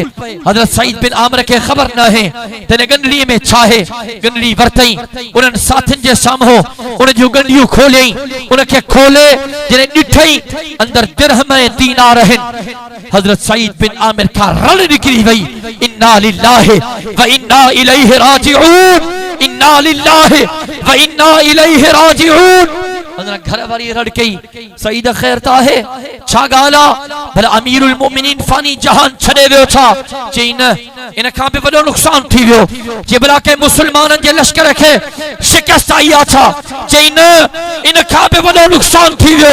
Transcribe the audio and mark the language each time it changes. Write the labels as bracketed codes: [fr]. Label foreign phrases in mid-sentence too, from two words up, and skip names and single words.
[sd] हज़रत सईद बिन आमिर खे ख़बर न आहे त गंडड़ी में छा आहे। गंडड़ी वरतई, उन्हनि साथियुनि जे साम्हूं उन जूं गंडियूं खोलियई, उनखे खोले जॾहिं ॾिठई अंदर दिरहम ऐं दीनार आहिनि। हज़रत सईद बिन आमिर खां रल निकिरी वई, [ar] إنا لله وإنا إليه راجعون, إنا لله وإنا إليه راجعون. [sd] घर वारी रड़ कई, सईद ख़ैर त आहे, छा ॻाल्हि आ? भला अमीरुल मोमिनीन फानी जहान छॾे वियो छा? चई न, इन खां बि वॾो नुक़सान थी वियो। जे भला के मुसलमाननि जे लश्कर खे शिकस्त आई आ छा? चई न, इन खां बि वॾो नुक़सान थी वियो।